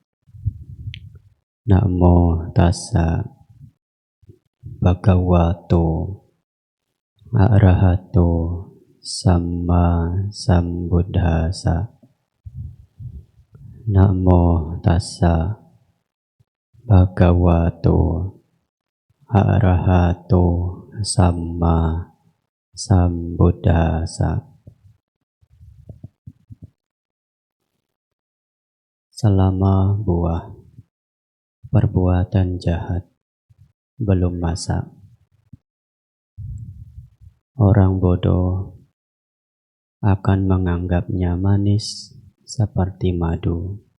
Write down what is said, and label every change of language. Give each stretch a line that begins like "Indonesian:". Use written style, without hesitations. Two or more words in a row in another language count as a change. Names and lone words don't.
Pali: Namo tassa bhagavato arahato samma sambuddhassa. Namo tassa bhagavato arahato samma sambuddhassa.
Indonesian: Selama buah perbuatan jahat belum masak, orang bodoh akan menganggapnya manis seperti madu.